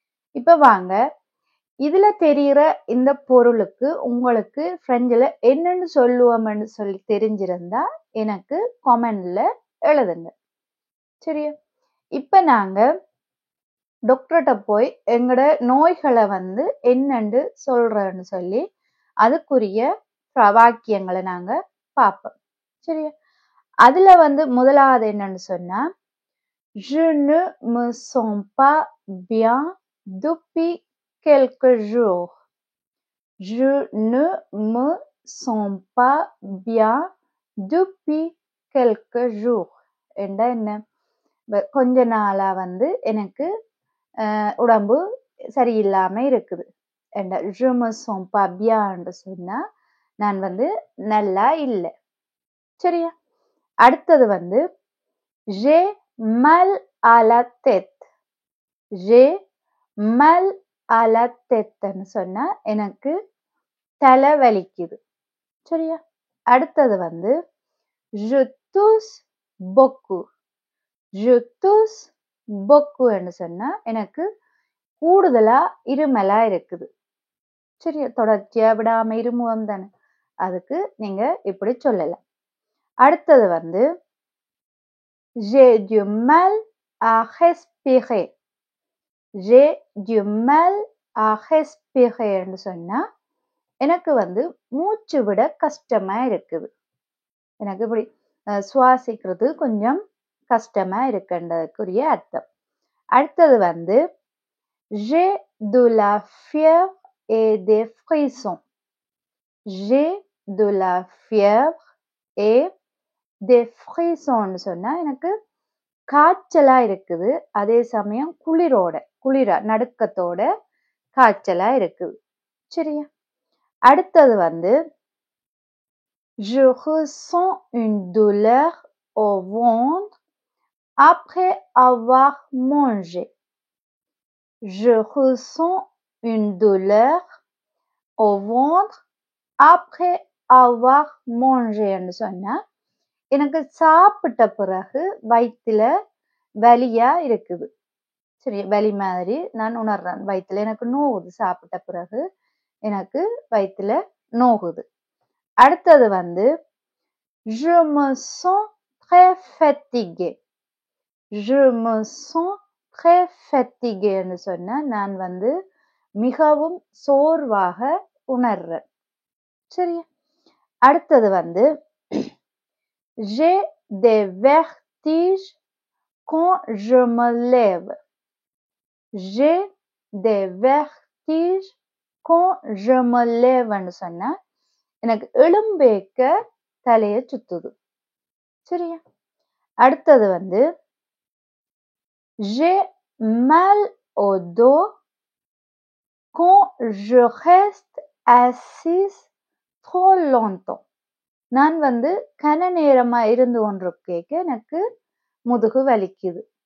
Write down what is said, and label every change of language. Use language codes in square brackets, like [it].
[ta] இப்ப வாங்க, இதுல தெரிகிற இந்த பொருளுக்கு உங்களுக்கு பிரெஞ்சுல என்னன்னு சொல்லுவோம்னு சொல்லி தெரிஞ்சிருந்தா எனக்கு கமெண்ட்ல எழுதுங்க. சரியா? இப்ப நாங்க டாக்டர்கிட்ட போய் எங்கட நோய்களை வந்து என்னன்னு சொல்றேன்னு சொல்லி அதுக்குரிய வாக்கியங்களை நாங்க பார்ப்போம். சரியா? அதுல வந்து முதலாவது என்னன்னு சொன்னா, [fr] je ne me sens pas bien depuis quelques jours. Je ne me sens pas bien depuis quelques jours. [ta] என்றா என்ன? கொஞ்ச நாளா வந்து எனக்கு உடம்பு சரியில்லாம இருக்குது. [fr] je me sens pas bien [ta] என்று சொன்னா நான் வந்து நல்லா இல்லை. சரியா? அடுத்தது வந்து [fr] j'ai mal à la tête. j'ai mal à la tête [ta] சொன்னா எனக்கு தலை வலிக்குது. சரியா? அடுத்தது வந்து [fr] je tousse beaucoup. je tousse beaucoup [ta] சொன்னா எனக்கு கூடுதலா இருமலா இருக்குது. சரியா? தொடர்ச்சியா விடாம இருமுகம் தானே, அதுக்கு நீங்க இப்படி சொல்லலாம். அடுத்தது வந்து [fr] j'ai du mal à respirer. j'ai du mal à respirer [ta] ன்னு சொன்னா எனக்கு வந்து மூச்சு விட கஷ்டமா இருக்குது. எனக்கு இப்படி சுவாசிக்கிறது கொஞ்சம் கஷ்டமா இருக்குன்றதுக்குரிய அர்த்தம். அடுத்தது வந்து [fr] j'ai de la fièvre et des frissons. j'ai de la fièvre et des frissons [ta] சொன்னா எனக்கு காய்ச்சலா இருக்குது, அதே சமயம் குளிரா நடுக்கத்தோட காய்ச்சலா இருக்குது. சரியா? அடுத்தது வந்து [fr] je ressens une douleur au ventre après avoir mangé. je ressens une douleur au ventre après avoir mangé [ta] ன்னு சொன்னா எனக்கு சாப்பிட்ட பிறகு வயிற்றுல வலியா இருக்குது. சரி, வலி மாதிரி நான் உணர்றேன். வயிற்றுல எனக்கு நோகுது, சாப்பிட்ட பிறகு எனக்கு வயிற்றுல நோகுது. அடுத்தது வந்து [fr] je me sens très fatigué. je me sens très fatigué [ta] ன்னு சொன்னா நான் வந்து மிகவும் சோர்வாக உணர்றேன். சரியா? அடுத்தது வந்து [fr] j'ai des vertiges quand je me lève. j'ai des vertiges quand je me lève [ta] ன்னு சொன்னா எனக்கு எழும்பேக்க தலைய சுத்துது. சரியா? அடுத்தது வந்து [fr] j'ai mal au dos quand je reste assise trop longtemps. [ta] நான் வந்து கன நேரமா இருந்து கொண்டிருக்க எனக்கு முதுகு வலிக்குது.